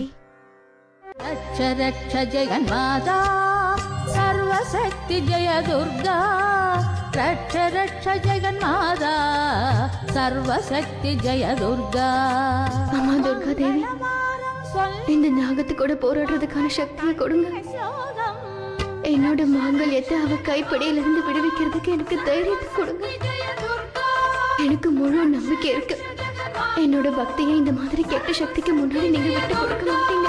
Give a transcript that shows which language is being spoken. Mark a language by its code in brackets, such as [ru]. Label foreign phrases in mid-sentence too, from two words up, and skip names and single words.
[sa] रक्ष रक्ष जगन्माता, सर्वशक्ति जय दुर्गा। रक्ष रक्ष जगन्माता, सर्वशक्ति जय दुर्गा। [ta] அம்மா துர்கா தேவி, இந்த நாகத்து கூட போராடுறதுக்கான சக்தியை கொடுங்க. என்னோட மாங்கல்யத்தை அவ கைப்படியிலிருந்து விடுவிக்கிறதுக்கு எனக்கு தைரியத்தை கொடுங்க. எனக்கு முழு நம்பிக்கை இருக்கு, என்னோட பக்தியை இந்த மாதிரி கெட்ட சக்திக்கு முன்னாடி நீங்க விட்டு கொடுக்க மாட்டீங்க.